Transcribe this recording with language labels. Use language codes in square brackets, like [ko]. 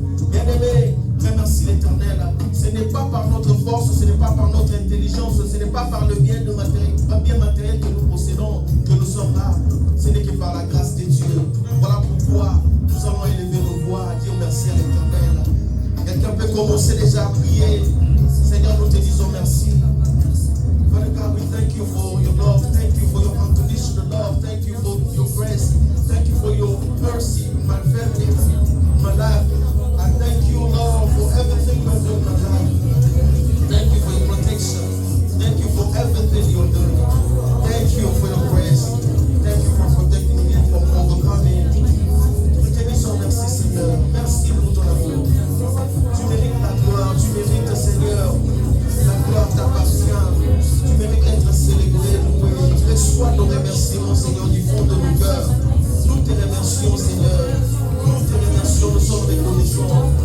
[fr] Bien-aimé, remercie l'Éternel. Ce n'est pas par notre force, ce n'est pas par notre intelligence, ce n'est pas par le bien matériel que nous possédons que nous sommes là. Ce n'est que par la grâce de Dieu. Voilà pourquoi nous allons élever nos voix à dire merci à l'Éternel. Quelqu'un peut commencer déjà à prier. Seigneur, nous te disons merci. [en] Father God, we thank you for your love. Thank you for your unconditional love. Thank you for your grace. Thank you for your mercy in my family, in my life. I thank you, Lord, for everything you're doing in my life. Thank you for your protection. Thank you for everything you're doing. Thank you for your grace. Thank you for protecting me from overcoming. [fr] Nous te disons merci, Seigneur. Merci pour ton amour. Tu mérites la gloire. Tu mérites, Seigneur. La gloire t'appartient. Tu mérites d'être célébré, loué. Reçois nos remerciements, Seigneur, du fond de nos cœurs. Nous te remercions, Seigneur. Nous te remercions, nous sommes reconnaissants.